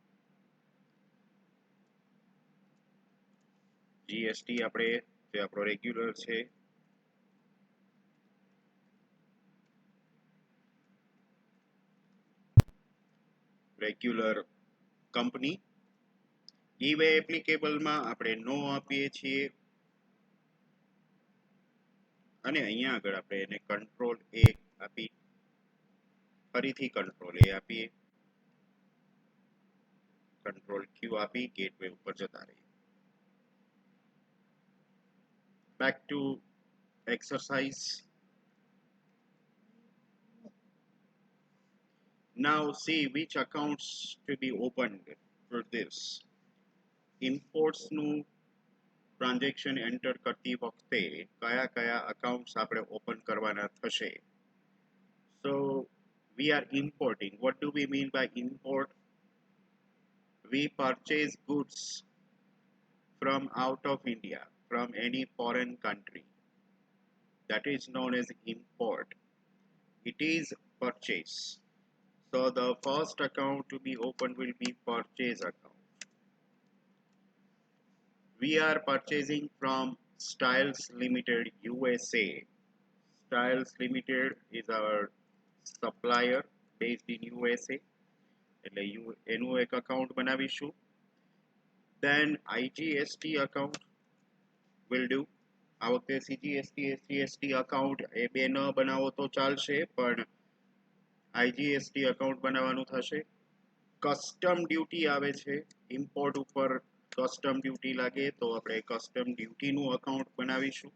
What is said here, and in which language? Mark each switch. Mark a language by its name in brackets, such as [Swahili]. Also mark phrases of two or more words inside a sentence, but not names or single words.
[Gujarati] જીએસટી આપણે જે આપણો રેગ્યુલર છે [English] regular company [Gujarati] ઈ-વે એપ્લિકેબલમાં આપણે નો આપીએ છીએ અને અહીંયા આગળ આપણે એને કંટ્રોલ A આપી ફરીથી કંટ્રોલ A આપીએ, કંટ્રોલ Q આપી ગેટવે ઉપર જતા રહીએ. [English] Back to exercise. Now see which accounts to be opened for this. [Gujarati] Imports નું ટ્રાન્ઝેક્શન એન્ટર કરતી વખતે કયા કયા અકાઉન્ટ્સ આપણે ઓપન કરવાના થશે. [English] So we are importing. What do we mean by import? We purchase goods from out of India, from any foreign country. That is known as import. It is purchase. So the first account to be opened will be purchase account. We are purchasing from Styles Limited USA. Styles Limited is our supplier based in USA. [Gujarati] એટલે એનું એક અકાઉન્ટ બનાવીશું. [English] Then IGST account will do. [Gujarati] આ વખતે CGST SGST અકાઉન્ટ એ બે ન બનાવો તો ચાલશે, પણ IGST અકાઉન્ટ બનાવવાનું થશે. કસ્ટમ ડ્યુટી આવે છે, ઇમ્પોર્ટ ઉપર કસ્ટમ ડ્યુટી લાગે તો આપણે કસ્ટમ ડ્યુટીનું અકાઉન્ટ બનાવીશું.